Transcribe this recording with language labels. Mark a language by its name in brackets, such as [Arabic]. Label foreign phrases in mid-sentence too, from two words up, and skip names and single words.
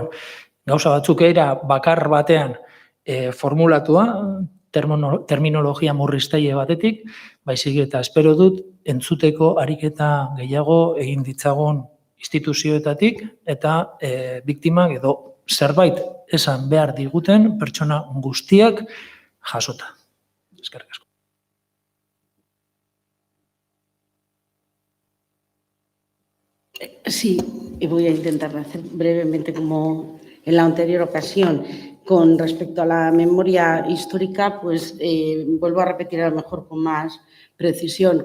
[Basque] Gauza batzuk era bakar batean formulatua, terminologia murriztaile batetik, baizik eta espero dut entzuteko ariketa gehiago egin ditzagun instituzioetatik eta biktimak edo zerbait esan behar diguten pertsona guztiak jasota. Eskerrik asko. [Spanish] Sí, y voy a intentar hacer brevemente como en la anterior ocasión. Con respecto a la memoria histórica, pues vuelvo a repetir a lo mejor con más precisión.